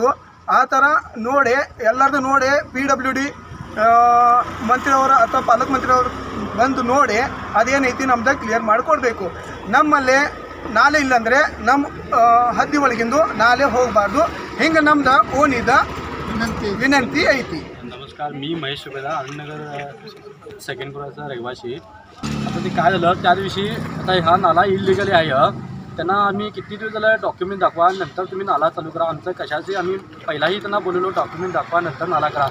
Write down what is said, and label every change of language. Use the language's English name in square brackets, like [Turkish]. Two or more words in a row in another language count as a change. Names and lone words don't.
[Kannada] ಆ ಥರ ನೋಡಿ ಎಲ್ಲರದು ನೋಡಿ PWD ಮಂತ್ರಿಯವರು ಅಥವಾ ಪಾಲಕ ಮಂತ್ರಿಯವರು ಬಂದು ನೋಡಿ ಅದೇನೈತಿ ನಮ್ದು ಕ್ಲಿಯರ್ ಮಾಡಿಕೊಡ್ಬೇಕು। ನಮ್ಮಲ್ಲಿ ನಾಲೆ ಇಲ್ಲಾಂದರೆ ನಮ್ಮ ಹದ್ದಿ ಒಳಗಿಂದು ನಾಲೆ ಹೋಗಬಾರ್ದು, ಹಿಂಗೆ ನಮ್ದು ಓನಿದ ವಿನಂತಿ ಐತಿ। [Marathi] नमस्कार, मी महेश सुभेदार, आनंदनगर सेकंड क्रॉसचा रहिवासी। आता ते काय झालं त्या दिवशी, आता हा नाला इलिगली आहे, त्यांना आम्ही किती दिवस झालं डॉक्युमेंट दाखवा, नंतर तुम्ही नाला चालू करा। आमचं कशाचे आम्ही पहिलाही त्यांना बोललो डॉक्युमेंट दाखवा नंतर नाला करा।